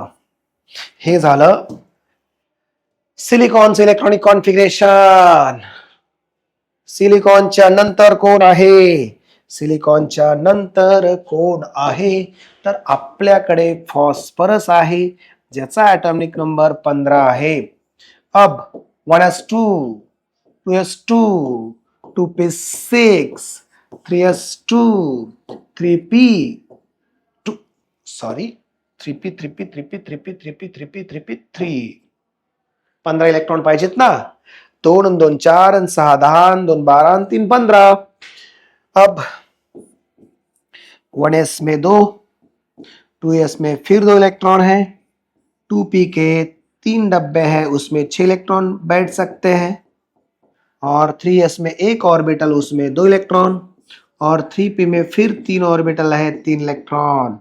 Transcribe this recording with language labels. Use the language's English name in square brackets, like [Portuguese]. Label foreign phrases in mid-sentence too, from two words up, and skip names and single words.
[Marathi] हे झालं सिलिकॉनचं [English] electronic configuration. [Marathi] सिलिकॉनच्या नंतर कोण आहे? सिलिकॉनच्या नंतर कोण आहे? तर आपल्याकडे फॉस्फरस आहे, ज्याचा [English] atomic number [Marathi] 15 आहे. अब 1s2 2s2 2p6 3s2 3p 2 सॉरी 3p 3p 3p 3p 3p 3p 3p 3 15 इलेक्ट्रॉन पाहिजेत ना. 2 आणि 2 4 आणि 6 10 आणि 2 12 आणि 3 15. [Hindi] अब 1s में 2, 2s में फिर 2 इलेक्ट्रॉन है, 2p के 3 डब्बे हैं, उसमें 6 इलेक्ट्रॉन बैठ सकते हैं, और 3s में एक ऑर्बिटल, उसमें 2 इलेक्ट्रॉन, और 3p में फिर 3 ऑर्बिटल है, 3 इलेक्ट्रॉन.